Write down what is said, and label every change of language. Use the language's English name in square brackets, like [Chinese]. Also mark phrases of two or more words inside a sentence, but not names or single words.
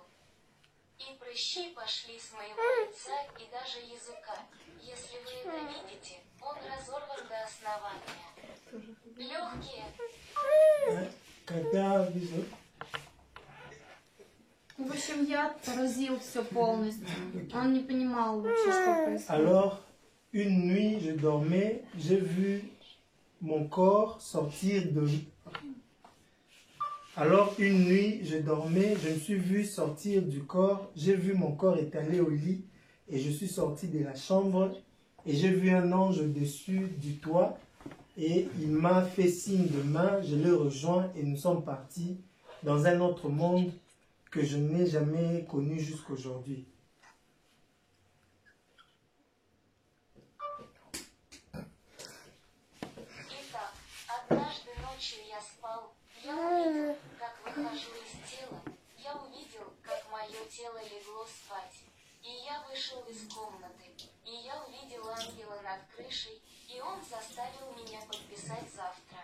[Russian] И прыщи пошли с моего лица и даже языка. Если вы это видите, он разорван до основания. Легкие. Когда В общем, яд поразил все полностью. Он не понимал вообще, что происходит. [French] Alors, une nuit, je dormais, j'ai vu mon corps sortir de... Alors, une nuit, je dormais, je me suis vu sortir du corps, j'ai vu mon corps étalé au lit et je suis sorti de la chambre et j'ai vu un ange au-dessus du toit et il m'a fait signe de main, je l'ai rejoint et nous sommes partis dans un autre monde que je n'ai jamais connu jusqu'aujourd'hui. [Russian] Итак, однажды ночью я спал, я увидел, как выхожу из тела, я увидел, как мое тело легло спать. И я вышел из комнаты, и я увидел ангела над крышей, и он заставил меня подписать завтра.